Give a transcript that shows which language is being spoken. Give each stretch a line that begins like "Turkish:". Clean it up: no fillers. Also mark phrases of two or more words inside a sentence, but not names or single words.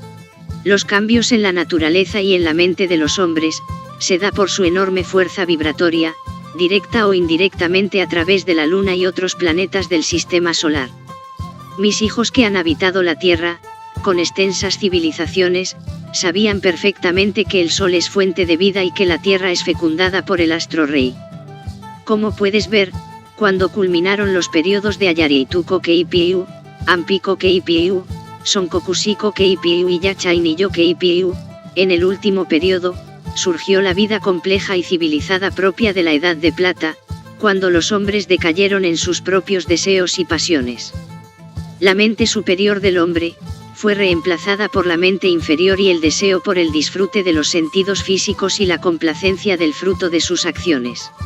Spanish: Los cambios en la naturaleza y en la mente de los hombres, se da por su enorme fuerza vibratoria, directa o indirectamente a través de la Luna y otros planetas del sistema solar. Mis hijos que han habitado la Tierra, con extensas civilizaciones, sabían perfectamente que el Sol es fuente de vida y que la Tierra es fecundada por el astro rey. Como puedes ver, cuando culminaron los periodos de Ayarituko Keipiu, Ampiko Keipiu, Sonkokusiko Keipiu y Yachainiyo Keipiu, en el último periodo, surgió la vida compleja y civilizada propia de la Edad de Plata, cuando los hombres decayeron en sus propios deseos y pasiones. La mente superior del hombre, fue reemplazada por la mente inferior y el deseo por el disfrute de los sentidos físicos y la complacencia del fruto de sus acciones.